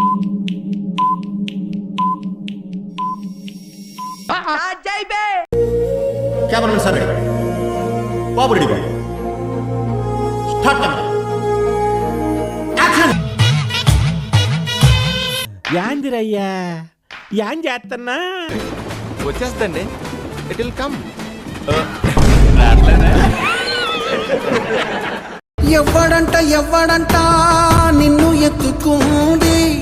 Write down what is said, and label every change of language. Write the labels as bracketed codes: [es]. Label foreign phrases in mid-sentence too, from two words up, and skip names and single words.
[en] cameraman sir ready babu ready babu start camera action [te] యాందిరయ్యా యాం చేస్తున్నా వచ్చేస్తండి [en] it will come. [te] ఎవ్వడంట నిన్ను ఎత్తుకుంది.